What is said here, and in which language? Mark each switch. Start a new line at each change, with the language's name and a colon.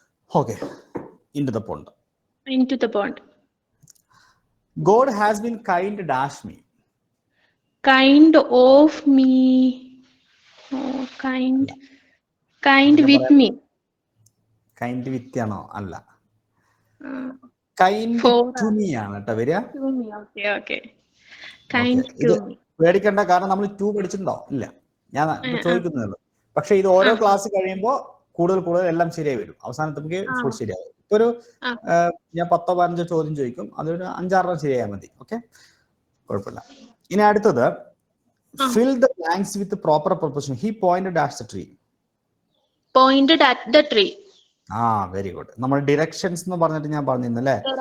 English: Okay. Into the pond. Into the pond. God has been kind dash me. Kind of me. Oh, kind with me. Kind with ആണോ?
Malayalam: അല്ല,
English: kind to me
Malayalam: ആണ് കേട്ടോ വരിക.
English: Okay. Kind to me.
Malayalam: പേടിക്കണ്ട, കാരണം നമ്മൾ 2 പഠിച്ചിട്ടുണ്ടോ? ഇല്ല, ഞാൻ ചോദിക്കുന്നതല്ലോ. പക്ഷെ ഇത് ഓരോ ക്ലാസ് കഴിയുമ്പോൾ കൂടുതൽ എല്ലാം ശരിയായി വരും. അവസാനത്തേക്ക് ഫുൾ ശരിയാവും. ഇപ്പൊ ഒരു ഞാൻ 10-15 ചോദ്യം ചോദിക്കും, അതൊരു 5-6 ശരിയായാൽ മതി. ഓക്കെ, കുഴപ്പമില്ല. ഇനി അടുത്തത്
English: fill the blanks with the proper preposition. He pointed at the tree. Pointed at the tree. Very good.
Malayalam: നമ്മൾ ഡിറക്ഷൻസ് എന്ന് പറഞ്ഞിട്ട് ഞാൻ പറഞ്ഞിരുന്നല്ലേ.